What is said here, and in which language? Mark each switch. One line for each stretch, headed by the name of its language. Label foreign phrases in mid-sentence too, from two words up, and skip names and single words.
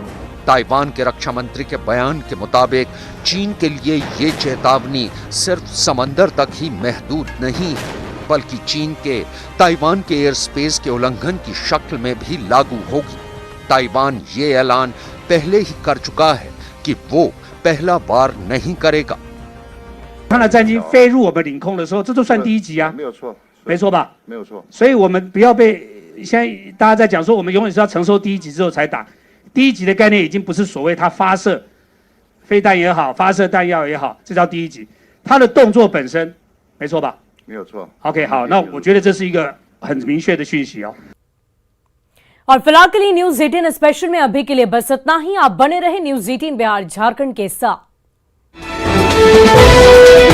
Hindi: ताइवान के रक्षा मंत्री के बयान के मुताबिक चीन के लिए ये चेतावनी सिर्फ समंदर तक ही महदूद नहीं है, बल्कि चीन के ताइवान के एयर स्पेस के उल्लंघन की शक्ल में भी लागू होगी। ताइवान ये ऐलान पहले ही कर चुका है कि वो पहला बार नहीं करेगा।
Chinese: 他的战机飞入我们领空的时候，这就算第一级啊，没有错，没错吧？没有错。所以我们不要被现在大家在讲说，我们永远是要承受第一级之后才打。第一级的概念已经不是所谓它发射飞弹也好，发射弹药也好，这叫第一级。它的动作本身，没错吧？没有错。 OK， 好，那我觉得这是一个很明确的讯息哦。
Hindi: और फिलहाल के लिए न्यूज 18 स्पेशल में अभी के लिए बस इतना ही। आप बने रहे न्यूज 18 बिहार झारखंड के साथ।